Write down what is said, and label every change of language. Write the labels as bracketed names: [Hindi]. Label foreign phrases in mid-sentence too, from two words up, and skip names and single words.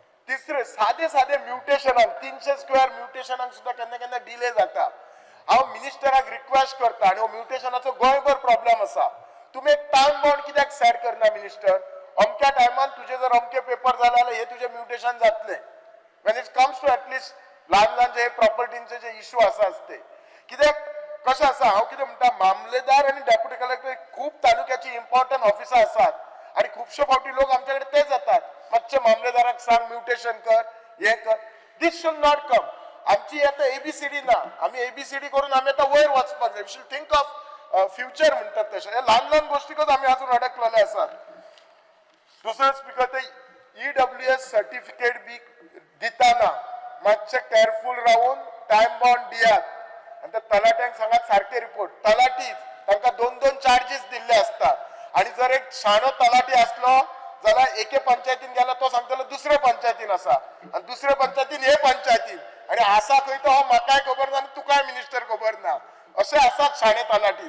[Konkani] तिसरे साधे साधे म्युटेशनाक 300 स्क्वेअर म्युटेशनाक सुद्धा केन्ना केन्ना डिले जाता. हांव मिनिस्टराक रिक्वेस्ट करता आणि म्युटेशनाचो गोंयभर प्रॉब्लेम आसा. तुम्ही एक [English] time bound [Konkani] कित्याक सेट करना मिनिस्टर? अमक्या टायमान तुझे जर अमके पेपर जाले जाल्यार हे तुझे म्युटेशन जातले. [English] when it comes to at least [Konkani] ल्हान जे प्रॉपर्टींचे जे इश्यू आसा असते कित्याक कशें आसा हांव कितें म्हणटा मामलेदार आणि डेप्युटी कलेक्टर खूप तालुक्याची [English] important offices [Konkani] आसात आणि खुबशे फावटी लोक आमच्या कडेन तेच जातात मातशे मामलेदाराक सांग म्युटेशन कर हे कर. [English] this should not come. [Konkani] आमची आता एबीसीडी ना. आम्ही एबीसीडी करून आम्ही आता वयर वचपाक जाय. [English] we should think of future [Konkani] म्हणतात तशें. हे ल्हान ल्हान गोष्टीकच आम्ही अजून अडकलेले आसात. दुसरो स्पीकर ते ईडब्ल्यूएस सर्टिफिकेट बी दिताना मातशे केअरफुल राहून [English] time bound [Konkani] दियात आणि त्या तलाट्यांक सांगात सारखे रिपोर्ट. तलाटीच तांकां 2-2 चार्जीस दिल्ले असतात आणि जर एक शाणो तलाटी असलो जाल्यार एके पंचायतीन गेला तो सांगतलो दुसऱ्या पंचायतीन आसा आणि दुसऱ्या पंचायतीन हे पंचायतीन आणि आसा खंय तो म्हाकाय खबर ना आणि तुकाय मिनिस्टर खबर ना असे आसात शाणे तलाटी.